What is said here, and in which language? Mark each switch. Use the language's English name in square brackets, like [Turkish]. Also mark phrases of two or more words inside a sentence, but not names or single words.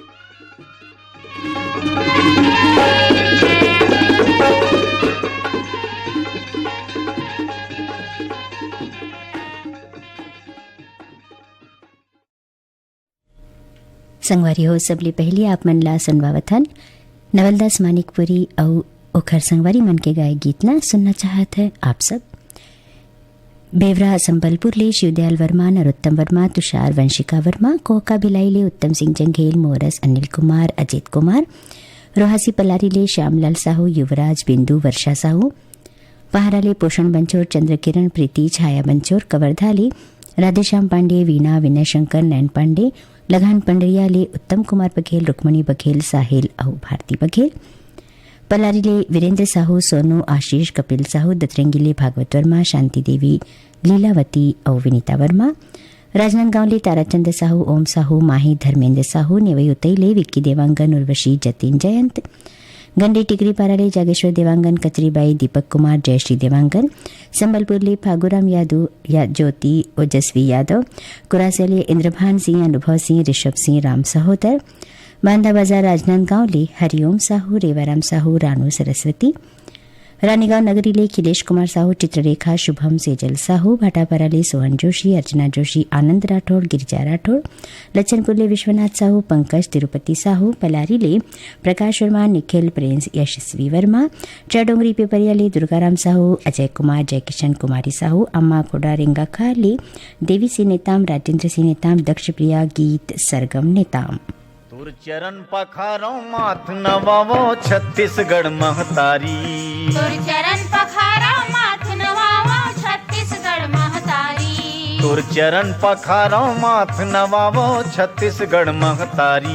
[Chhattisgarhi] संगवारी हो सबले पहले आप मनला सुनवावथन नवलदास मानिकपुरी और ओखर संगवारी मन के गाय गीतना सुनना चाहत है आप सब। बेवरा संबलपुर ले शिवदयाल वर्मा, नरोत्तम वर्मा, तुषार वंशिका वर्मा, कोका भिलाई ले उत्तम सिंह जंघेल, मोरस अनिल कुमार, अजित कुमार, रोहासी पलारी ले श्यामलाल साहू, युवराज, बिंदु, वर्षा साहू, पहारा ले पोषण बंचोर, चंद्रकिरण, प्रीति, छाया बंचोर, कवर्धा ले राधेश्याम पांडे, वीणा, विनय शंकर, नैन पांडे, लगान पंडरिया ले उत्तम कुमार बघेल, रुक्मणी बघेल, साहिल और भारती बघेल, पलारी ले वीरेंद्र साहू, सोनू, आशीष, कपिल साहू, दतरंगी ले भागवत वर्मा, शांति देवी, लीलावती और विनीता वर्मा, राजनांदगांव ले ताराचंद साहू, ओम साहू, माही, धर्मेंद्र साहू, नेवई उतई ले विक्की देवांगन, उर्वशी, जतिन जयंत, गंडी टिकरी पारा ले जागेश्वर देवांगन, कचरीबाई, दीपक कुमार, जयश्री देवांगन, संबलपुर ले फागुराम यादव, ज्योति, ओजस्वी यादव, कुरासे ले इंद्रभान सिंह, अनुभव सिंह, ऋषभ सिंह, राम सहोदर, बांधा बाजार राजनांदगांव ले हरिओम साहू, रेवाराम साहू, रानू सरस्वती, रानीगांव नगरी ले खिलेश कुमार साहू, चित्ररेखा, शुभम, सेजल साहू, भाटापारा ले सोहन जोशी, अर्चना जोशी, आनंद राठौड़, गिरिजा राठौड़, लच्छनपुर ले विश्वनाथ साहू, पंकज, तिरुपति साहू, पलारी ले प्रकाश वर्मा, निखिल, प्रिंस, यशस्वी वर्मा, चाडोंगरी पेपरिया ले दुर्गाराम साहू, अजय कुमार, जयकिशन, कुमारी साहू, अम्मा खोडा, रेंगा खार ले देवी सिंह नेताम, राजेंद्र सिंह नेताम, दक्ष प्रिया, गीत, सरगम नेताम। तुर चरण पखारो माथ नवावो छत्तीसगढ़ महतारी, तुर चरण पखारो माथ नवावो छत्तीसगढ़ महतारी, तुर चरण पखारो माथ नवावो छत्तीसगढ़ महतारी,